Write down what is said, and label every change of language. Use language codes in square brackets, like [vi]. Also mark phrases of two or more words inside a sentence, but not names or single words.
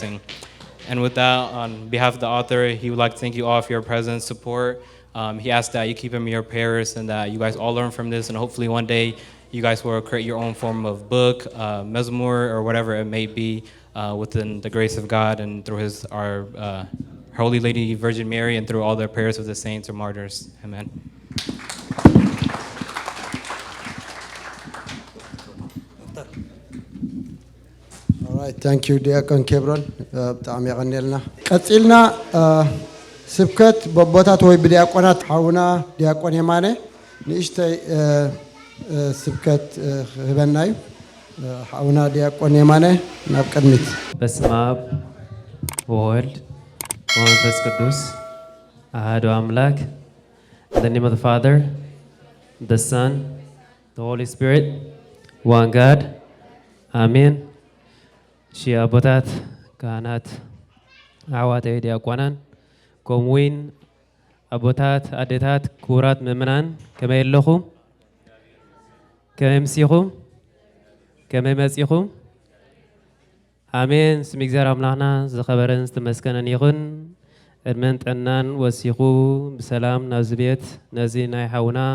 [en] And with that, on behalf of the author, he would like to thank you all for your presence, support, He asked that you keep him in your prayers and that you guys all learn from this, and hopefully one day you guys will create your own form of book, mezmor, or whatever it may be, within the grace of God and through our Holy Lady Virgin Mary and through all the prayers of the saints or martyrs. Amen. Alright, thank you [ti] ዲያቆን ኬብሮን በጣም ያቀነልና ቀጥልና ስብከት በቦታት ወይ በዲያቆናት ሐውና ዲያቆን የማነ ንእሽተይ ስብከት ህበናዩ ሐውና ዲያቆን የማነ ናብ ቅድሚት [gez] በስመ አብ ወወልድ ወመንፈስ ቅዱስ አሐዱ አምላክ [en] in the name of the Father, the Son, the Holy Spirit, one God. [ti] Amen. ሺህ አቦታት ካህናት አዋተይ ዲያቆናን ከምኡውን አቦታት አዴታት ክቡራት ምእመናን ከመይ ኣለኹም ከመይ መሲኹም ከመይ መጺኹም አሜን ስም እግዚአብሔር አምላክና ዝኸበረን ዝተመስገነን ይኹን ዕድመን ጠናን ወሲኹ ብሰላም ናብዚ ቤት ነዚ ናይ ሓውና